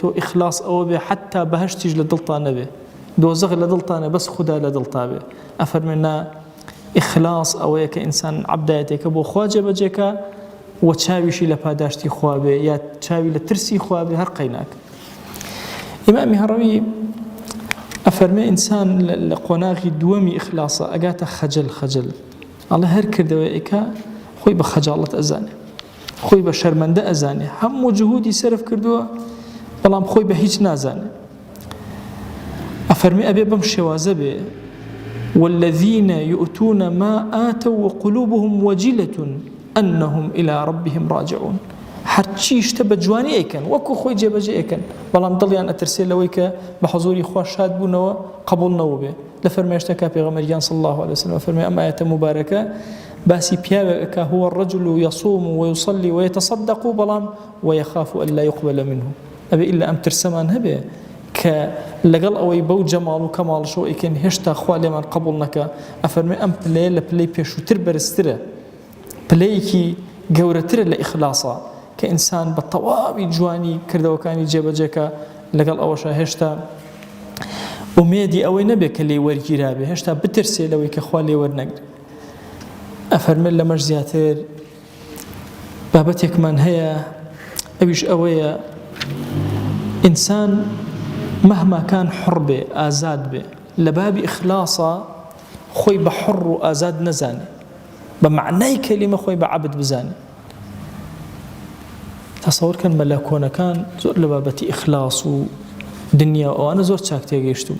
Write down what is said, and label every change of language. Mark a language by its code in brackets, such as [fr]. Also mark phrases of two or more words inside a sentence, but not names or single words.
[ckb] ئیخلاس ئەوە بێ حتا بەهەشتیش لە دڵتان نەبێ دۆزەخ لە دڵتانە بەس خوددا لە دڵتا بێ ئەفەرمێ نا ئیخلاس ئەوەیە کە ئینسان عەبدایەتێکە بۆ خوا جێبەجێکە و چاویشی لە پاداشتی خوا بێ یا چاوی لە ترسی خوا بێ هەر قەیناک ئیمامی هەڕەوی ئەفەرمێ ئینسان لە قۆناغی دووەمی ئیخلاسە ئەگاتە خەجل الله هر کردویکە خۆی بە خەجاڵەت ئەزانێ، خۆی بە شەرمەندە ئەزانێ، هەموو جهودی سەرف کردووە بەڵام خۆی بە هیچ نازانێ. ئەفەرمی ئەبێ بەم شێوازە بێ [ar] والذين يؤتون ما آتوا وقلوبهم وجلة أنهم إلى ربهم راجعون. [ckb] هەرچی شتە بە جوانی ئەیکەن وەکو خۆی جێبەجێ ئەیکەن بەڵام دڵیان ئەترسێ لەوەی کە بە حەزوری خوا شاد بوونەوە قبول نەوە بێ. لە فەرمایشتەکە پێغەمبەریان [ar] صلی الله عليه وسلم [ckb] فەرمێ ئەم ئایەتە مبارەکە باسی پیاوێکە [ar] هو الرجل يصوم ويصلي ويتصدق [ckb] بەڵام [ar] ويخاف ألا يقبل منه. [ckb] ئەبێ ئیلا ئەم ترسەمان هەبێ کە لەگەڵ ئەوەی بەو جەماڵ و کەماڵشەوە ئەیکەن هێشتا خوا لێمان قبول نەکا. ئەفەرمێ ئەم پلەیە لە پلەی پێشووتر بەرزترە، پلەیەکی گەورەترە لە ئیخلاسە کە ئینسان بە تەواوی جوانی کردەوەکانی جێبەجێکە لەگەڵ ئەوەشە هێشتا ئومێدی ئەوەی نەبێت کە لێ وەرگیرابێ، هێشتا بترسێ لەوەی کە خوا لێ وەرنەگرێ. ئەفەرمێت لەمەش زیاتر بابەتێکمان هەیە ئەویش ئەوەیە ئینسان [ar] مهما كان [ckb] حڕ بێ ئازاد بێ لە بابی ئیخلاسە خۆی بە حڕ و ئازاد نەزانێ، بە معنای کەلیمە خۆی بە عەبد بزانێ. تەسەوڕکەن مەلا کۆنەکان زۆر لە بابەتی ئیخلاس و دنیا ئەوانە زۆر چاک تێگەیشتوون.